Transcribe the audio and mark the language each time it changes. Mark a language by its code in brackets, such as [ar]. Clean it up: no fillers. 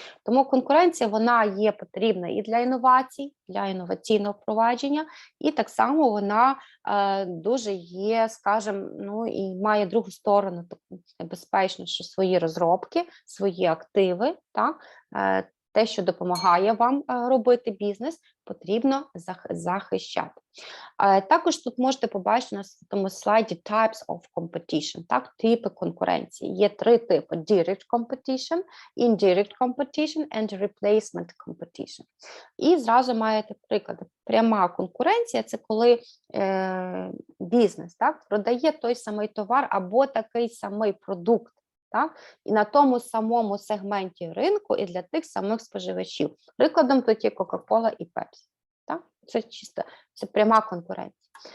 [uk] Тому конкуренція, вона є потрібна і для інновацій, для інноваційного впровадження, і так само вона дуже є, скажімо, ну, і має другу сторону, таку небезпечну, що свої розробки, свої активи, так, те, що допомагає вам робити бізнес, потрібно захищати. Також тут можете побачити на тому слайді [en] types of competition, [uk] так, типи конкуренції. Є три типи: [en] direct competition, indirect competition and replacement competition. [uk] І зразу маєте приклади. Пряма конкуренція – це коли бізнес, так, продає той самий товар або такий самий продукт, так, і на тому самому сегменті ринку і для тих самих споживачів. Прикладом тут є Coca-Cola і Pepsi. Так? Це чисто, це пряма конкуренція.